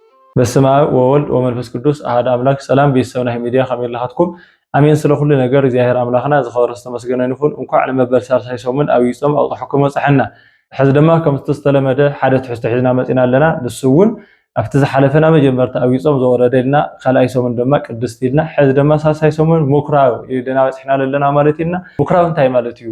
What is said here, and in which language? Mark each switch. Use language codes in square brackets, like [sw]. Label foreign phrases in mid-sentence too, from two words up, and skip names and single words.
[gez] በስመ አብ ወወልድ ወመንፈስ ቅዱስ አሐድ አምላክ [ti] ሰላም ቤተሰብና ሚዲያ ከመላሃትኩም አሜን። [am] ስለ ሁሉ ነገር [ti] እግዚአብሔር አምላኽና ዝኸበረ ዝተመስገነ ይሁን። እንኳዕ ለመበል ሳልሳይ ሰሙን አብይ ጾም አውጣሕኩም ወጽሕና ሕዚ ድማ ከም ዝተለመደ ሓደ ትሕዝቶ ሒዝና መፂና ኣለና። ንሱ እውን ኣብቲ ዝሓለፈና መጀመርታ አብይ ጾም ዘወረደልና ካልኣይ ሰሙን ድማ ቅድስት ኢልና ሕዚ ድማ ሳልሳይ ሰሙን ምኩራብ ኢልና በፂሕና ኣለና ማለት ኢና። ምኩራብ እንታይ ማለት እዩ?